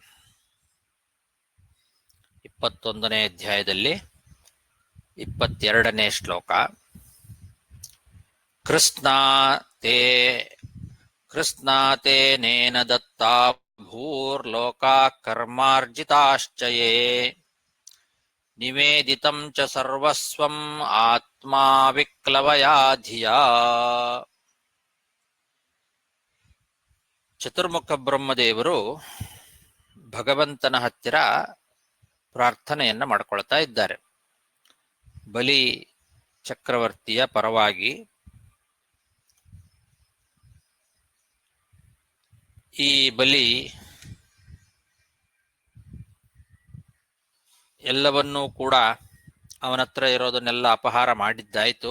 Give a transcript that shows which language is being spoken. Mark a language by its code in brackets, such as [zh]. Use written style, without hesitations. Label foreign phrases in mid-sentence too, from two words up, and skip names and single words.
[kn] 21ನೇ ಅಧ್ಯಾಯದಲ್ಲಿ 22ನೇ ಶ್ಲೋಕ. [sa] ಕೃಷ್ಣಾತೇನೇನ ದತ್ತಾ ಭೂರ್ಲೋಕಾ ಕರ್ಮಾರ್ಜಿತಾಶ್ಚ ಯೇ. ನಿವೇದಿತಂ ಚ ಸರ್ವಸ್ವಂ ಆತ್ಮಾ ವಿಕ್ಲವಯಾ ಧಿಯಾ. [kn] ಚತುರ್ಮುಖ ಬ್ರಹ್ಮದೇವರು ಭಗವಂತನ ಹತ್ತಿರ ಪ್ರಾರ್ಥನೆಯನ್ನ ಮಾಡಿಕೊಳ್ತಾ ಇದ್ದಾರೆ. ಬಲಿ ಚಕ್ರವರ್ತಿಯ ಪರವಾಗಿ ಈ ಬಲಿ ಎಲ್ಲವನ್ನೂ ಕೂಡ ಅವನತ್ರ ಇರೋದನ್ನೆಲ್ಲ ಅಪಹಾರ ಮಾಡಿದ್ದಾಯಿತು.